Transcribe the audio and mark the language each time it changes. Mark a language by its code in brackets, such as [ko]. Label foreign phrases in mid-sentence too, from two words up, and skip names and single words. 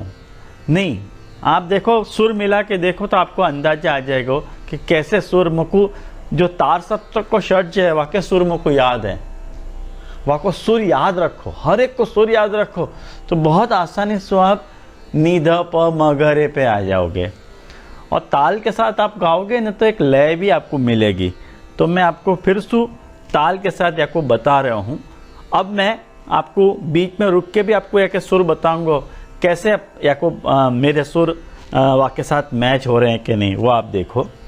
[hi] नहीं, आप देखो सुर मिला के देखो तो आपको अंदाजा आ जाएगा कि कैसे सुर मुकु जो तार सप्तक को षड्ज है वाके सुर मुकु याद है, वहाँ को सुर याद रखो, हर एक को सुर याद रखो, तो बहुत आसानी से आप नी ध प म ग रे पे आ जाओगे। और ताल के साथ आप गाओगे ना तो एक लय भी आपको मिलेगी। तो मैं आपको फिर से ताल के साथ आपको बता रहा हूँ। अब मैं आपको बीच में रुक के भी आपको एक सुर बताऊंगा कैसे या को मेरे सुर वाके साथ मैच हो रहे हैं कि नहीं, वो आप देखो।